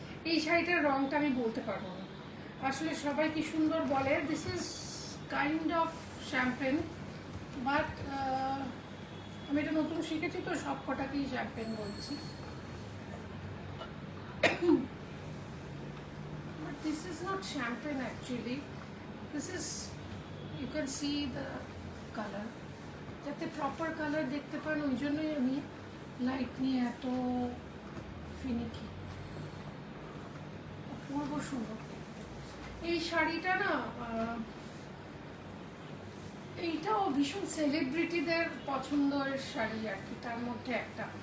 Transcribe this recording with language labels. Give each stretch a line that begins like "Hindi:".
Bangla: এই শাড়িটার রংটা আমি বলতে পারবো না আসলে, সবাই কি সুন্দর বলে।
English: this is kind of champagne, but
Bangla: আমি এটা নতুন শিখেছি তো সব কটাকেই শ্যাম্পেন বলছি।
English: But this is not champagne actually. This is, you can see the color.
Bangla: যাতে প্রপার কালার দেখতে পান ওই জন্যই আমি লাইট নিয়ে এত ফিনিকি। অপূর্ব সুন্দর এই শাড়িটা না, এইটাও ভীষণ সেলিব্রিটিদের পছন্দের শাড়ি আর কি, তার মধ্যে একটা।